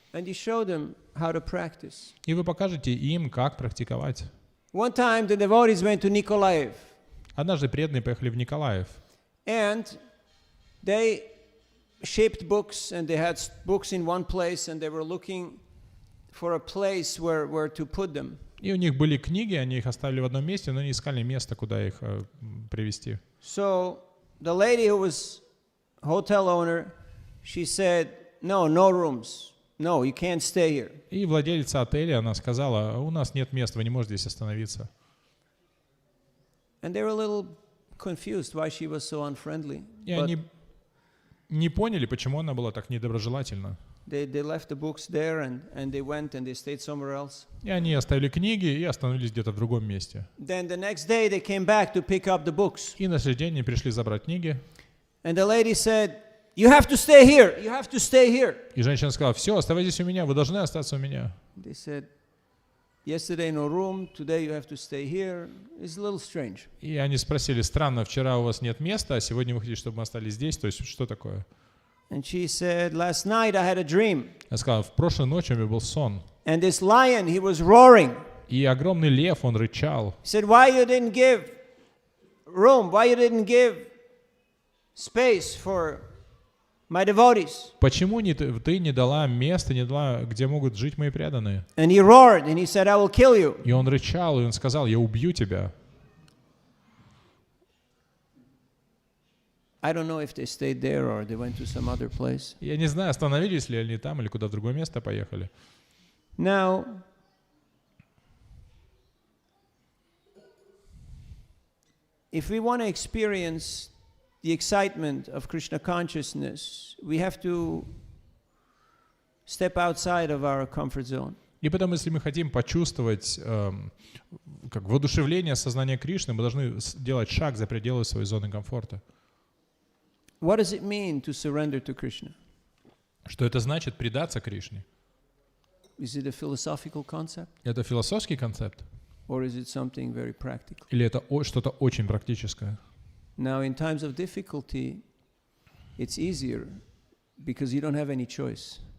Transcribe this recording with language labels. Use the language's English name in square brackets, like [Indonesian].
[English] And you show them how to practice. [Russian] И вы покажете им, как практиковать. [English] One time the devotees went to Nikolaev. [Russian] Однажды преданные поехали в Николаев. [English] And they shipped books and they had books in one place and they were looking for a place where to put them. [Russian] И у них были книги, они их оставили в одном месте, но они искали место, куда их привезти. [English] So the lady who was hotel owner, she said, no rooms. No, you can't stay here. [Russian] И владелица отеля, она сказала, у нас нет места, вы не можете здесь остановиться. [English] And they were a little confused why she was so unfriendly. [Russian] И они не поняли, почему она была так недоброжелательна. [English] They left the books there and they went and they stayed somewhere else. [Russian] И они оставили книги и остановились где-то в другом месте. [English] Then the next day they came back to pick up the books. [Russian] И на следующий день они пришли забрать книги. [English] And the lady said, you have to stay here. You have to stay here. [Russian] И женщина сказала, все, оставайтесь у меня, вы должны остаться у меня. [English] They said, yesterday no room, today you have to stay here. It's a little strange. [Russian] И они спросили, странно, вчера у вас нет места, а сегодня вы хотите, чтобы мы остались здесь, то есть что такое? [English] And she said, last night I had a dream. [Russian] Я сказал, в прошлой ночи у меня был сон. [English] And this lion, he was roaring. [Russian] И огромный лев, он рычал. [English] He said, why you didn't give room? Why you didn't give space for my devotees? [Russian] Почему ты не дала места, не дала, где могут жить мои преданные? [English] And he roared and he said, I will kill you. [Russian] И он рычал, и он сказал, я убью тебя. [English] I don't know if they stayed there or they went to some other place. [Russian] Я не знаю, остановились ли они там или куда в другое место поехали. [English] Now, if we want to experience the excitement of Krishna consciousness, we have to step outside of our comfort zone. [Russian] И потом, если мы хотим почувствовать как воодушевление сознания Кришны, мы должны делать шаг за пределы своей зоны комфорта. [English] What does it mean to surrender to Krishna? [Russian] Что это значит предаться Кришне? [English] Is it a philosophical concept? [Russian] Это философский концепт? [English] Or is it something very practical? [Russian] Или это что-то очень практическое? [English] Now, in times of difficulty, it's easier because you don't have any choice.